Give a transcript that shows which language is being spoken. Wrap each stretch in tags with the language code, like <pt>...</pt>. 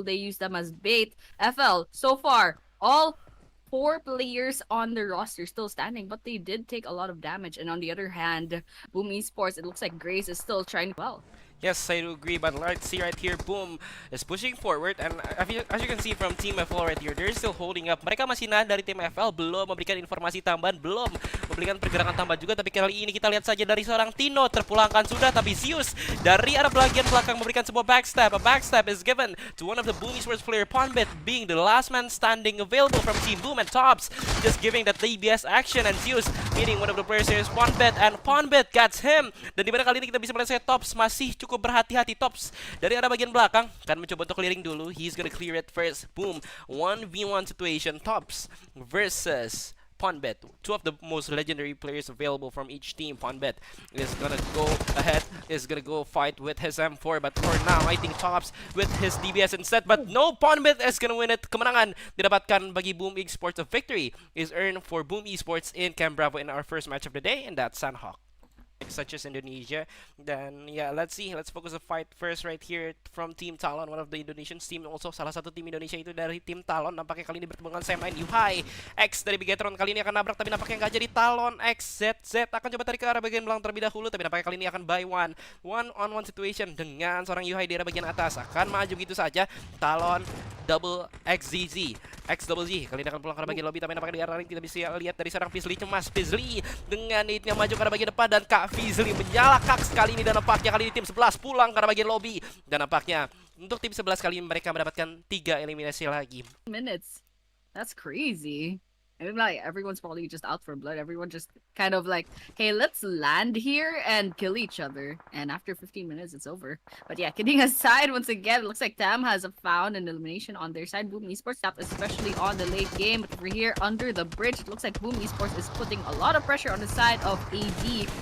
<en>Will they use them as bait? FL, so far, all 4 players on the roster still standing, but they did take a lot of damage. And on the other hand, Boom Esports, it looks like Grace is still trying well. Yes, I do agree, but let's see right here, Boom is pushing forward, and as you can see from Team FL right here, they're still holding up.</en> <id>Mereka masih nahan dari Tim FL, belum memberikan informasi tambahan, belum memberikan pergerakan tambah juga, tapi kali ini kita lihat saja dari seorang Tino, terpulangkan sudah, tapi Zeus dari arah bagian belakang memberikan sebuah backstab.</id> <en>A backstab is given to one of the Boom Esports player, Ponbet, being the last man standing available from Team Boom, and Tops just giving that DBS action, and Zeus meeting one of the players here is Ponbet, and Ponbet gets him.</en> <id>Dan dimana kali ini kita bisa melihat saya Tops masih cukup berhati-hati. Tops dari arah bagian belakang kan mencoba untuk clearing dulu.</id> <en>He's gonna clear it first. Boom, 1v1 situation. Tops versus Ponbet, 2 of the most legendary players available from each team. Ponbet is gonna go ahead, is gonna go fight with his M4, but for now I think Tops with his DBS instead, but no, Ponbet is gonna win it.</en> <id>Kemenangan didapatkan bagi Boom Esports.</id> <en>A victory is earned for Boom Esports in Camp Bravo in our first match of the day, and that's Sandhawk. Such as Indonesia. Then yeah, let's focus the fight first right here from Team Talon, one of the Indonesian team.</en> <id>Also salah satu tim Indonesia itu dari tim Talon. Nampaknya kali ini bertemu dengan Sam 9 Yuhai X dari Bigatron. Kali ini akan nabrak, tapi nampaknya nggak jadi. Talon X ZZ akan coba tarik ke arah bagian belakang terlebih dahulu, tapi nampaknya kali ini akan buy one on one situation dengan seorang Yuhai di arah bagian atas. Akan maju gitu saja Talon double XZZ double Z kali ini akan pulang ke arah bagian lobby, tapi nampaknya di arah lain kita bisa lihat dari seorang Pmsl cemas. Pmsl dengan ini maju ke arah bagian depan, dan Kak Pmsl menyala kaks kali ini, dan nampaknya kali ini tim 11 pulang ke arah bagian lobby, dan nampaknya untuk tim 11 kali ini mereka mendapatkan 3 eliminasi lagi.</id> <en>Minutes. That's crazy. I mean, like, everyone's probably just out for blood. Everyone just kind of like, hey, let's land here and kill each other. And after 15 minutes, it's over. But yeah, kidding aside, once again, it looks like Tam has found an elimination on their side. Boom Esports tapped, especially on the late game. But over here, under the bridge, it looks like Boom Esports is putting a lot of pressure on the side of AD.</en>